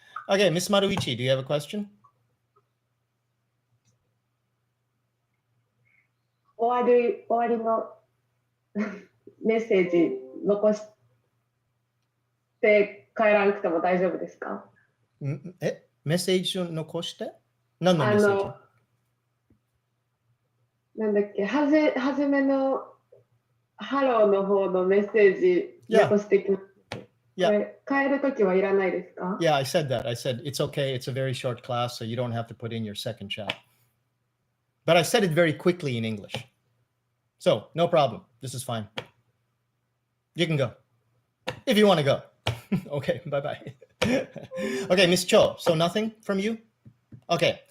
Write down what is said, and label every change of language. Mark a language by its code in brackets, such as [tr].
[en] Okay, Miss Maruichi, do you have a question? [ja] 終わりのメッセージ残して帰らなくても大丈夫ですか？メッセージを残して何のメッセージなんだっけ、はじめのハローの方のメッセージ残してきます。 [en] Yeah. [ja] 帰るときはいらないですか？ [en] Yeah, I said that. I said it's okay. It's a very short class, so you don't have to put in your second chat. But I said it very quickly in English. So, no problem. This is fine. You can go. If you want to go. Okay, bye-bye. Okay, Miss Cho. So nothing from you? Okay.